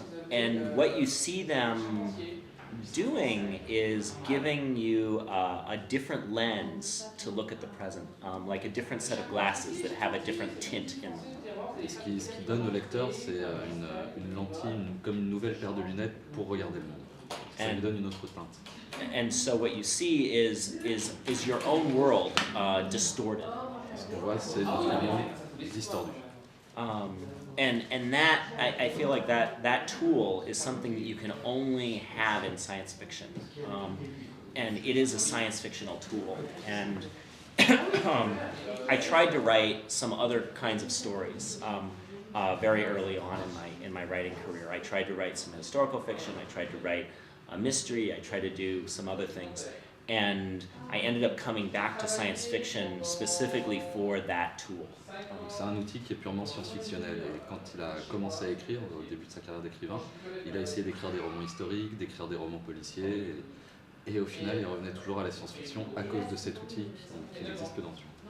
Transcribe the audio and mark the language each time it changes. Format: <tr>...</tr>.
<en>And what you see them doing is giving you a different lens to look at the present, like a different set of glasses that have a different tint in them.</en> <fr>Et ce qui donne au lecteur, c'est une lentille, comme une nouvelle paire de lunettes pour regarder le monde. Ça lui donne une autre teinte.</fr> <en>And so what you see is your own world distorted.</en> <fr>Ce qu'on voit, c'est notre monde distordu.</fr> <en>And that I feel like that tool is something that you can only have in science fiction, and it is a science fictional tool. And I tried to write some other kinds of stories very early on in my writing career. I tried to write some historical fiction. I tried to write a mystery. I tried to do some other things. And I ended up coming back to science fiction specifically for that tool.</en> <fr>C'est un outil qui est purement science-fictionnel. Et quand il a commencé à écrire, au début de sa carrière d'écrivain, il a essayé d'écrire des romans historiques, d'écrire des romans policiers. Et au final, il revenait toujours à la science-fiction à cause de cet outil qui n'existe que dans ce</fr>